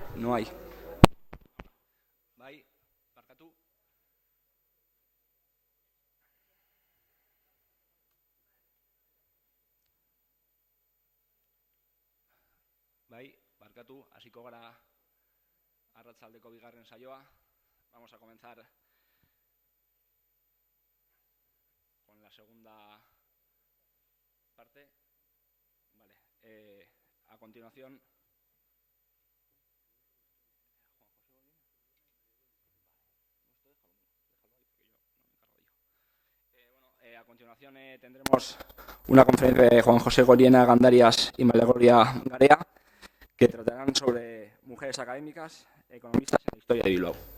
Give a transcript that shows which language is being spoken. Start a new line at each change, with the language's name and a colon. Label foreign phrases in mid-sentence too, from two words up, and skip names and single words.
Spanish: no hay.
Basque: Bai, barkatu. Bai, barkatu, hasiko gara arratsaldeko bigarren saioa.
Spanish: Vamos a comenzar con la segunda parte. Vale, a continuación... A continuación tendremos una conferencia de Juan José Goliena Gandarias y María Gloria Garea, que tratarán sobre mujeres académicas, economistas en la historia de Bilbao.